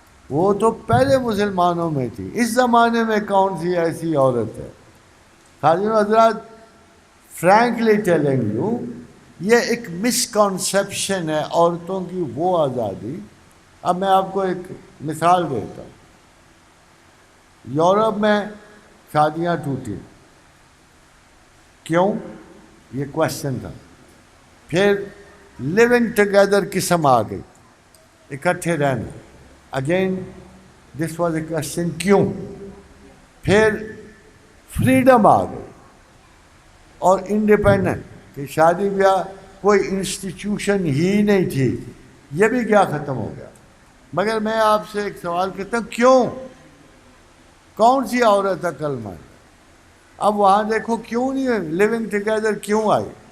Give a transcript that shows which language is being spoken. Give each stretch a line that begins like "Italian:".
Urdu: وہ تو پہلے مسلمانوں میں تھی۔ اس زمانے میں کون سی ایسی عورت ہے؟ حاضرین حضرات،
English: frankly telling you,
Urdu: یہ ایک مسکنسیپشن ہے عورتوں کی وہ آزادی۔ اب میں آپ کو ایک مثال دیتا ہوں۔ یورپ میں شادیاں ٹوٹی، کیوں؟ یہ کوشچن تھا۔ پھر لیونگ ٹوگیدر قسم آ گئی, اکٹھے رہنا.
English: Again this was a question کیوں.
Urdu: پھر فریڈم آ گئی اور انڈیپینڈنٹ کہ شادی بیاہ کوئی انسٹیٹیوشن ہی نہیں تھی, یہ بھی کیا ختم ہو گیا. مگر میں آپ سے ایک سوال کرتا ہوں, کیوں؟ کون سی عورت عقل مند؟ اب وہاں دیکھو کیوں نہیں ہے لیونگ ٹوگیدر کیوں آئی.